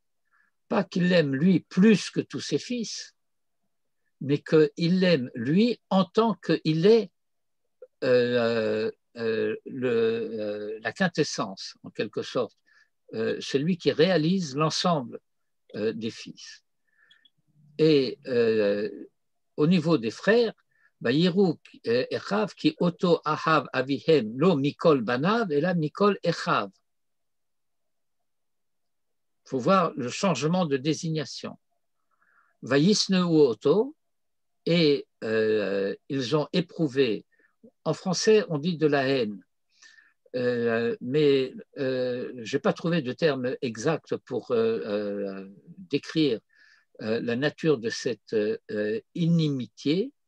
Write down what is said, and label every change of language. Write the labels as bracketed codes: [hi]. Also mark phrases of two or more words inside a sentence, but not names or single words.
[fr] Pas qu'il l'aime, lui, plus que tous ses fils, mais qu'il l'aime, lui, en tant qu'il est la quintessence, en quelque sorte, celui qui réalise l'ensemble des fils. Et au niveau des frères, [he] ויראו אחיו כי אותו אהב אביהם לו מכל בניו [fr] et là [he] מכל אחיו. [fr] Il faut voir le changement de désignation. [he] וישנאו אותו, [fr] et ils ont éprouvé. En français, on dit de la haine, mais je n'ai pas trouvé de terme exact pour décrire la nature de cette inimitié.